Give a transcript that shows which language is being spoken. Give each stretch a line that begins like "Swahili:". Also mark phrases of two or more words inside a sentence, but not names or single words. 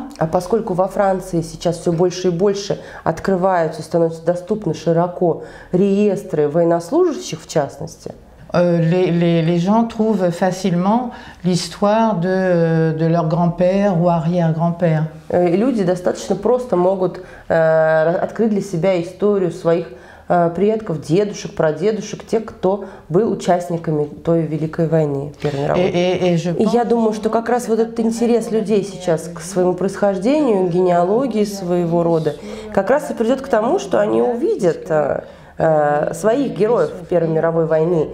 Russian: А поскольку во Франции сейчас все больше и больше открываются и становятся доступны широко реестры военнослужащих в частности,
French: Les gens trouvent facilement l'histoire de leur grand-père ou arrière-grand-père.
Russian: и люди достаточно просто могут открыть для себя историю своих предков, дедушек, прадедушек, тех, кто был участниками той Великой войны, Первой мировой. И я думаю, что как раз вот этот интерес людей сейчас к своему происхождению, генеалогии своего рода, как раз и придет к тому, что они увидят своих героев Первой мировой войны.